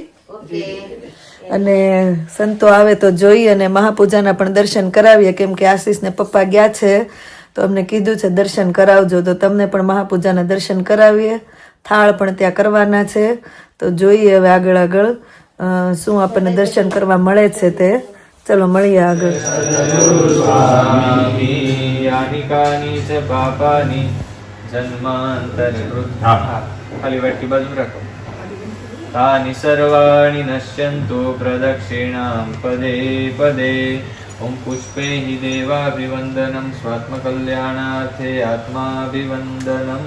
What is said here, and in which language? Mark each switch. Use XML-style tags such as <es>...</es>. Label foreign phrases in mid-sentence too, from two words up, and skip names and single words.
<gu>અને સંતો આવે તો જોઈએ, અને મહાપૂજાના પણ દર્શન કરાવીએ, કેમ કે આશીષ ને પપ્પા ગયા છે તો અમને કીધું છે દર્શન કરાવજો, તો તમને પણ મહાપૂજાના દર્શન કરાવીએ. થાળ પણ ત્યાં કરવાના છે, તો જોઈએ હવે આગળ શું આપણને દર્શન કરવા મળે છે તે. ચલો મળીએ આગળ.</gu> <sa>यानिकानि च पापानि जन्मान्तरे</sa> <gu>ખાલી વાટકી બાજુ રાખો.</gu> <sa>तानि सर्वाणि नश्यन्तु प्रदक्षिणां पदे पदे. ॐ पुष्पैः देवाभिवन्दनं स्वात्मकल्याणार्थे आत्माभिवन्दनम्.</sa>